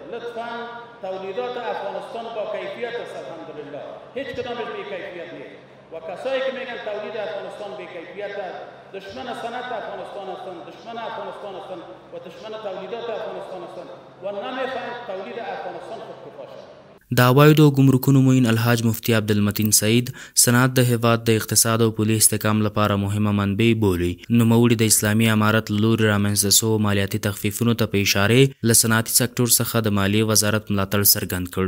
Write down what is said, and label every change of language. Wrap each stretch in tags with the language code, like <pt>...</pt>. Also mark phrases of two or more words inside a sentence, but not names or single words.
<fa>لطفاً تولیدات افغانستان با کیفیت است الحمدلله. هیچ کدامش بی کیفیت نیست. و کسایی که میگن تولید افغانستان بی کیفیت است، دشمن صنعت افغانستان هستند، دشمن افغانستان هستند و دشمن تولیدات افغانستان هستند و نمی‌فهمند تولید افغانستان خودکفا شد.</fa> <ps>د عوایدو او ګمرکونو معین الحاج مفتي عبدالمتین سعید صنعت د هیواد د اقتصاد او پولي استحکام لپاره مهمه منبع بولي. نوموړي د اسلامي امارت له لوري رامنځته سوو مالیاتي تخفیفونو ته په اشارې له صنعتي سکتور څخه د مالیې وزارت ملاتړ څرګند کړ.</ps>